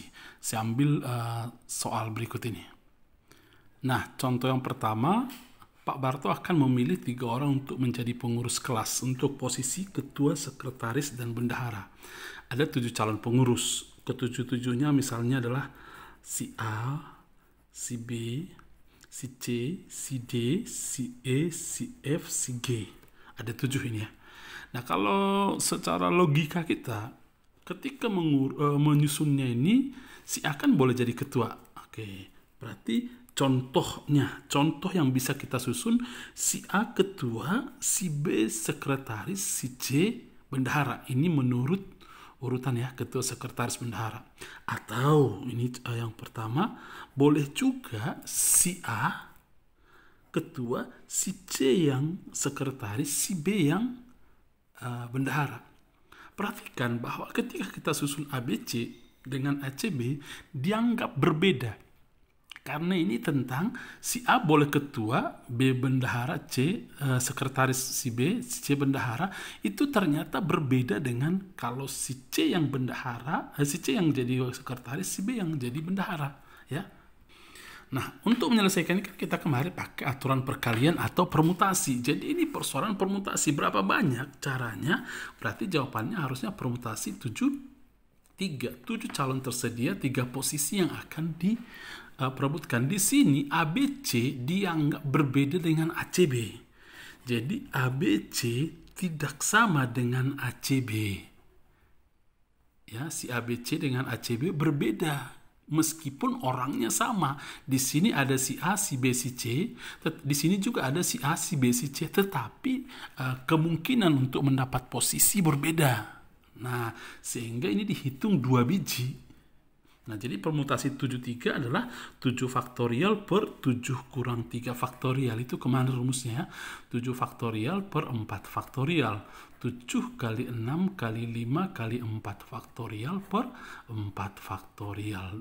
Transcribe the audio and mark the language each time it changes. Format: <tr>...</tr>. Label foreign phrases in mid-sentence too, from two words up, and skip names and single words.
<id>Saya ambil soal berikut ini. Nah, contoh yang pertama, Pak Barto akan memilih 3 orang untuk menjadi pengurus kelas untuk posisi ketua, sekretaris, dan bendahara. Ada 7 calon pengurus. Ketujuh-tujuhnya misalnya adalah si A, si B, si C, si D, si E, si F, si G. Ada 7 ini ya. Nah, kalau secara logika kita, ketika menyusunnya ini, si A kan boleh jadi ketua. Oke, berarti contoh yang bisa kita susun, si A ketua, si B sekretaris, si C bendahara. Ini menurut urutan ya, ketua, sekretaris, bendahara. Atau ini yang pertama, boleh juga si A ketua, si C yang sekretaris, si B yang bendahara. Perhatikan bahwa ketika kita susun ABC dengan ACB dianggap berbeda. Karena ini tentang si A boleh ketua, B bendahara, C sekretaris si B, si C bendahara. Itu ternyata berbeda dengan kalau si C yang bendahara, si C yang jadi sekretaris, si B yang jadi bendahara, ya. Nah, untuk menyelesaikan ini kita kemarin pakai aturan perkalian atau permutasi. Jadi ini persoalan permutasi. Berapa banyak caranya? Berarti jawabannya harusnya permutasi 7 calon tersedia, 3 posisi yang akan diperebutkan. Di sini ABC dianggap berbeda dengan ACB. Jadi ABC tidak sama dengan ACB. Ya, si ABC dengan ACB berbeda. Meskipun orangnya sama, di sini ada si A, si B, si C, di sini juga ada si A, si B, si C, tetapi kemungkinan untuk mendapat posisi berbeda. Nah, sehingga ini dihitung 2 biji. Nah, jadi permutasi 73 adalah 7 faktorial per 7 kurang 3 faktorial. Itu kemana rumusnya? 7 faktorial per 4 faktorial. 7 kali 6 kali 5 kali 4 faktorial per 4 faktorial.</id>